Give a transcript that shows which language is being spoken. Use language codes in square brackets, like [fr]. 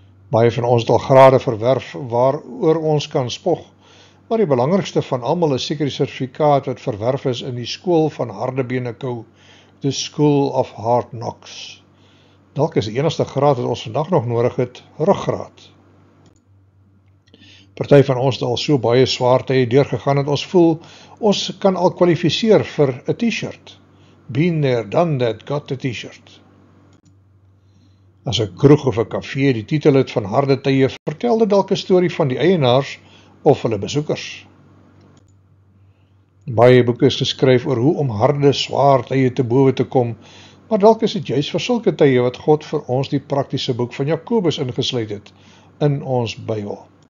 [af] Baie van ons het al grade verwerf waaroor ons kan spog, maar die belangrikste van almal is seker die sertifikaat wat verwerf is in die skool van harde bene kou, the School of Hard Knocks. Dalk is die enigste graad wat ons vandag nog nodig het, ruggraat. Party van ons het al so baie swaar tye deurgegaan dat ons voel, ons kan al kwalifiseer vir 'n t-shirt. [en] Been there, done that, got a t-shirt. [af] As 'n kroeg of 'n kafee die titel het van harde tye, vertel dit dalk 'n storie van die eienaars of hulle besoekers. Baie boeke is geskryf oor hoe om harde, swaar tye te bowe te kom, maar dalk is dit juist vir sulke tye wat God vir ons die praktiese boek van Jakobus ingesluit het in ons Bybel.